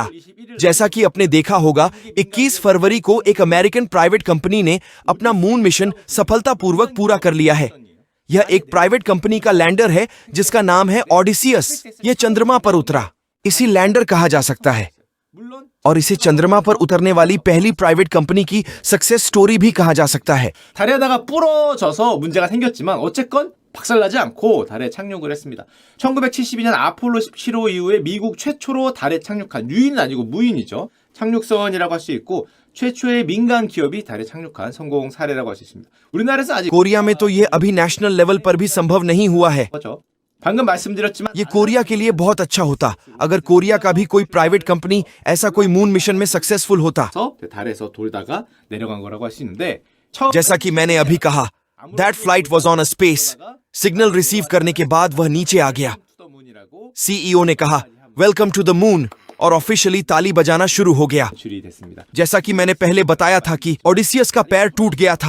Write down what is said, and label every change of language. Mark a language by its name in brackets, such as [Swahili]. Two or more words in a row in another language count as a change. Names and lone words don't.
[Hindi] जैसा कि आपने देखा होगा, 21 फरवरी को एक [English] American private company [Hindi] ने अपना [English] moon mission [Hindi] सफलतापूर्वक पूरा कर लिया है। यह एक [English] private company [Hindi] का लैंडर है जिसका नाम है ऑडिसियस। यह चंद्रमा पर उतरा, इसी लैंडर कहा जा सकता है और इसे चंद्रमा पर उतरने वाली पहली [English] private company [Hindi] की [English] success story [Hindi] भी कहा जा सकता है। [Korean] 달에다가 부러져서 문제가 생겼지만 어쨌건 박살나지 않고 달에 착륙을 했습니다. 1972년 아폴로 17호 이후에 미국 최초로 달에 착륙한, 유인은 아니고 무인이죠. 착륙선이라고 할 수 있고 최초의 민간 기업이 달에 착륙한 성공 사례라고 할 수 있습니다. 우리나라에서 아직 [Hindi] कोरिया में तो यह अभी [English] national level [Hindi] पर भी संभव नहीं हुआ है। [Korean] 거죠. 방금 말씀드렸지만 [Hindi] ये कोरिया के लिए बहुत अच्छा होता अगर कोरिया का भी कोई [English] private company [Hindi] ऐसा कोई [English] moon mission [Hindi] में सक्सेसफुल होता। [Korean] 달에서 돌다가 내려간 거라고 할 수 있는데 [Hindi] जैसा कि मैंने अभी कहा, [English] that flight was on a space. signal receive [Hindi] करने के बाद वह नीचे आ गया। सीईओ ने कहा [English] welcome to the moon [Hindi] और ऑफिशियली ताली बजाना शुरू हो गया। जैसा कि मैंने पहले बताया था कि ओडिसियस का पैर टूट गया था।